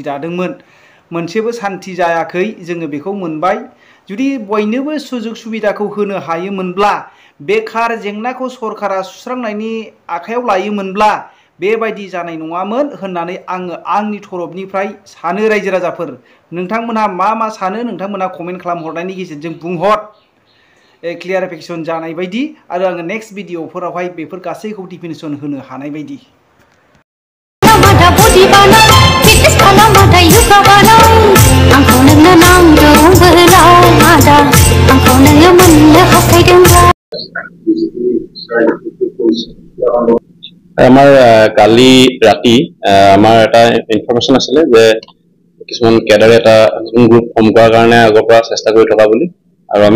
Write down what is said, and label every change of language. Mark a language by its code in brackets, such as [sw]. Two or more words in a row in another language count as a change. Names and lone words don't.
[brx] दादोंमोन मोनसेबो शान्ति जायाखै जोङो बेखौ मोनबाय जुदि बयनोबो सुजुग सुबिदाखौ होनो हायोमोनब्ला बेखार जेंनाखौ सरकारा सुस्रांनायनि आखायाव लायोमोनब्ला बेबायदि जानाय नङामोन होननानै आङो आंनि तरफनिफ्राय सानो रायजो राजाफोर नोंथांमोनहा मा सानो नोंथांमोनहा कमेन्ट खालामहरनायनि गेजेरजों बुंहर क्लियारिफिकेसन जानाय बायदि आरो आङो नेक्स्ट भिडिअफोरावहाय बेफोर गासैखौ डिफिनिसन होनो हानाय बायदि [as] আমাৰ কালি ৰাতি আমাৰ এটা ইনফৰমেশ্যন আছিলে যে কিছুমান কেডাৰে এটা [en] group form [as] কৰাৰ কাৰণে আগৰ পৰা চেষ্টা কৰি থকা বুলি আৰু আমি